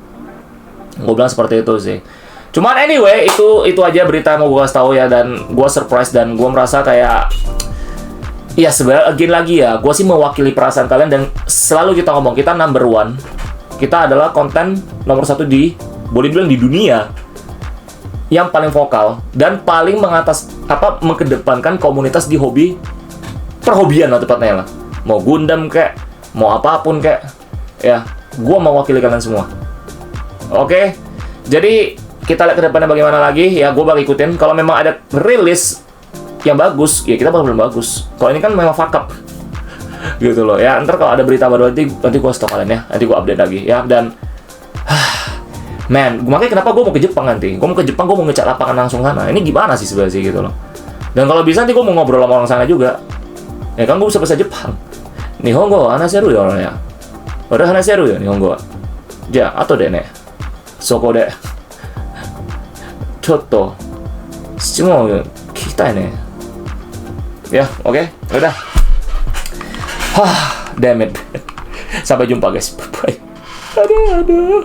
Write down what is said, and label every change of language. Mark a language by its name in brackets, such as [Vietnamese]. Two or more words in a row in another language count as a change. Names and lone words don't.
[Indonesian] Gue bilang seperti itu sih. Cuman anyway, itu aja berita yang mau gue kasih tahu ya, dan gue surprise dan gue merasa kayak, ya sebenarnya again lagi ya, gue sih mewakili perasaan kalian dan selalu kita ngomong kita [English] number one, [Indonesian] kita adalah konten nomor 1 di, boleh bilang di dunia, yang paling vokal dan paling mengedepankan komunitas di hobi perhobian lah tepatnya lah, mau Gundam kayak, mau apapun kayak, ya gue mewakili kalian semua. Oke, jadi kita lihat ke depannya bagaimana lagi ya. Gue bakal ikutin. Kalau memang ada rilis yang bagus, ya kita bakal bagus. Kalau ini kan memang [English] fuck up [Indonesian] gitu loh ya. Ntar kalau ada berita baru nanti gue stok kalian ya. Nanti gue update lagi ya. Dan man, makanya kenapa gue mau ke Jepang nanti. Gue mau ke Jepang, gue mau ngecek lapangan langsung sana. Ini gimana sih sebenarnya sih gitu loh. Dan kalau bisa nanti gue mau ngobrol sama orang sana juga. Ya kan gue bisa bahasa Jepang. [Japanese] 日本語、話せる [Indonesian] ya orangnya. Udah hanaseru ya Nihongo. Ja, atau deh nih. Soko deh. [Japanese] ちょっと質問聞きたいね. [Indonesian] Ya, oke. Udah. [English] Damn it. [Indonesian] Sampai jumpa guys. Bye. Aduh.